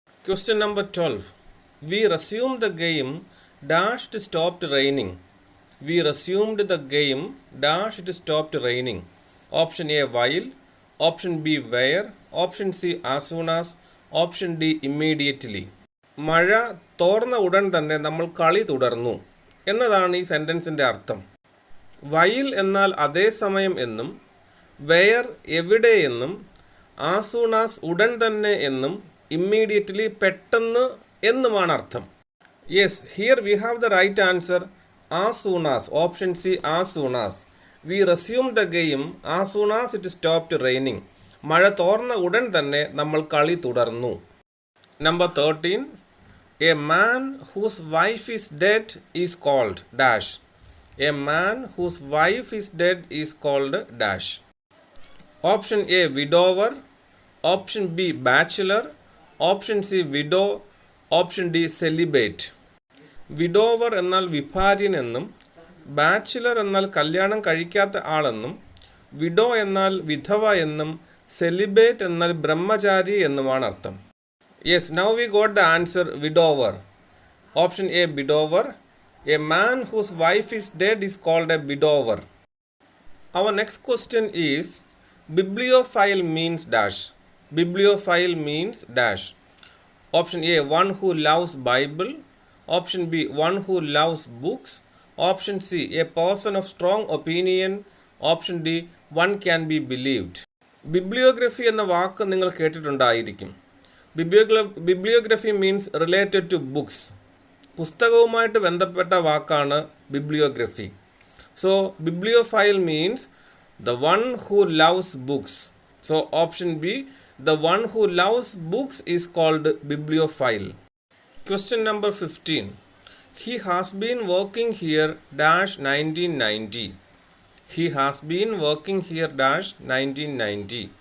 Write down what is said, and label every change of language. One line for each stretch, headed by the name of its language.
English: Question number 12. We resumed the game dash it stopped raining. We resumed the game dash it stopped raining. Option A while, option B where, option C as soon as, option D immediately.
Malayalam: മഴ തോർന്ന ഉടൻ തന്നെ നമ്മൾ കളി തുടർന്നു എന്നതാണ് ഈ സെൻറ്റൻസിൻ്റെ അർത്ഥം. While എന്നാൽ അതേസമയം എന്നും, വെയർ എവിടെ എന്നും, ആസ് സൂൺ ആസ് ഉടൻ തന്നെ എന്നും, ഇമ്മീഡിയറ്റ്ലി പെട്ടെന്ന് എന്നുമാണ് അർത്ഥം.
English: Yes, here we have the right answer, as soon as. Option C as soon as. We resume the game as soon as it stopped raining.
Malayalam: മഴ തോർന്ന ഉടൻ തന്നെ നമ്മൾ കളി തുടർന്നു.
English: Number 13. A man whose wife is dead is called dash. A man whose wife is dead is called dash. Option A widower, option B bachelor, option C widow, option D celibate.
Malayalam: Widower എന്നാൽ വിഭാര്യൻ എന്നും, bachelor എന്നാൽ കല്യാണം കഴിക്കാത്ത ആളെന്നും, widow എന്നാൽ വിധവ എന്നും, സെലിബേറ്റ് എന്നാൽ ബ്രഹ്മചാരി എന്നുമാണ് അർത്ഥം.
English: Yes, now we got the answer widower. Option A widower. A man whose wife is dead is called a widower. Our next question is, bibliophile means dash. Bibliophile means dash. Option A one who loves Bible. Option B one who loves books. Option C a person of strong opinion. Option D one can be believed.
Malayalam: Bibliography എന്ന വാക്ക് നിങ്ങൾ കേട്ടിട്ടുണ്ടായിരിക്കും.
English: Bibliography means related to books.
Malayalam: പുസ്തകവുമായിട്ട് ബന്ധപ്പെട്ട വാക്കാണ് bibliography.
English: So bibliophile means the one who loves books. So option B the one who loves books is called bibliophile. Question number 15. He has been working here dash 1990. He has been working here dash 1990.